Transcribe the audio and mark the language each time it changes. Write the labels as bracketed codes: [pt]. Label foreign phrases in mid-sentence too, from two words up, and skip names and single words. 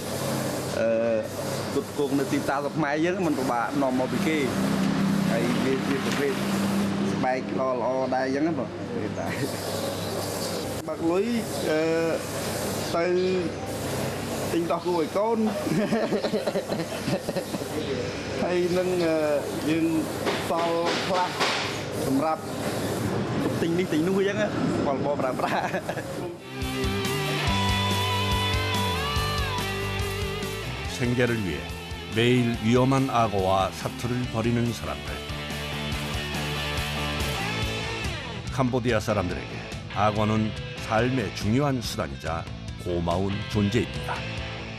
[km] ទុតគង់នៅទីផ្សាររបស់ខ្មែរយើងមិនពិបាកនាំមកពីគេហើយវាជាប្រភេទស្បែកល្អដែរអញ្ចឹងណាបងតែបាក់លុយទៅទិញដោះគោឲ្យកូនហើយនឹងយើងសល់ខ្លះសម្រាប់ទិញនេះទិញនោះអញ្ចឹងបងប្អូនប្រើប្រាស់ [ko] 생계를 위해 매일 위험한 악어와 사투를 벌이는 사람들. 캄보디아 사람들에게 악어는 삶의 중요한 수단이자 고마운 존재입니다.